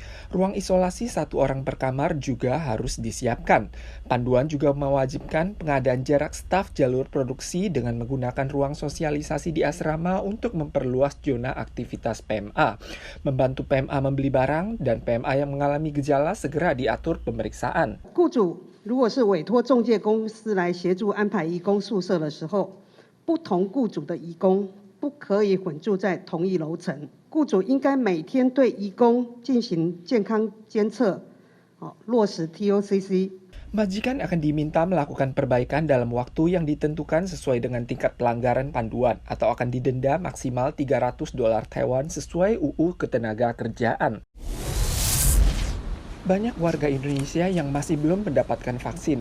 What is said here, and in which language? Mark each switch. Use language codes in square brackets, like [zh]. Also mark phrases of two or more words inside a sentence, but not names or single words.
[id] Ruang isolasi 1 orang per kamar juga harus disiapkan. Panduan juga mewajibkan pengadaan jarak staf jalur produksi dengan menggunakan ruang sosialisasi di asrama untuk memperluas zona aktivitas PMA. Membantu PMA membeli barang dan PMA yang mengalami gejala segera diatur pemeriksaan. [zh] 雇主如果是委托中介公司来协助安排移工宿舍的时候，不同雇主的移工不可以混住在同一楼层。雇主应该每天对移工进行健康监测，落实 TOCC。 [id] Majikan akan diminta melakukan perbaikan dalam waktu yang ditentukan sesuai dengan tingkat pelanggaran panduan atau akan didenda maksimal $300 Taiwan sesuai UU Ketenagakerjaan. Banyak warga Indonesia yang masih belum mendapatkan vaksin.